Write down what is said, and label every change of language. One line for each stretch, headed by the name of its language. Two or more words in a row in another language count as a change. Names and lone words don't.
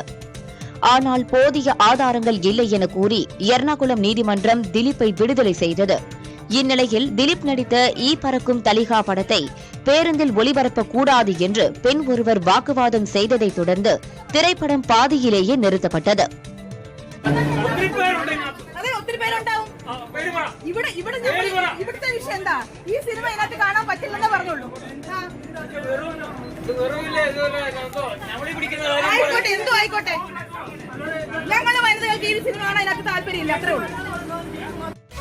Tamil: ஆனால் போதிய ஆதாரங்கள் இல்லை என கூறி எர்ணாகுளம் நீதிமன்றம் திலீப்பை விடுதலை செய்தது. இந்நிலையில் திலீப் நடித்த ஈ பறக்கும் தலிகா படத்தை பேருந்தில் ஒளிபரப்பக்கூடாது என்று பெண் ஒருவர் வாக்குவாதம் செய்ததைத் தொடர்ந்து திரைப்படம் பாதியிலேயே நிறுத்தப்பட்டது.
Malayalam: ഇവിടുത്തെ വിഷയം എന്താ? ഈ സിനിമ ഇതിനകത്ത് കാണാൻ പറ്റില്ലെന്നേ പറഞ്ഞുള്ളൂ. ആയിക്കോട്ടെ, എന്തോ ആയിക്കോട്ടെ. ഞങ്ങള് വനിതകൾക്ക് ഈ സിനിമ കാണാൻ ഇതിനകത്ത് താല്പര്യമില്ല, അത്രേ ഉള്ളൂ.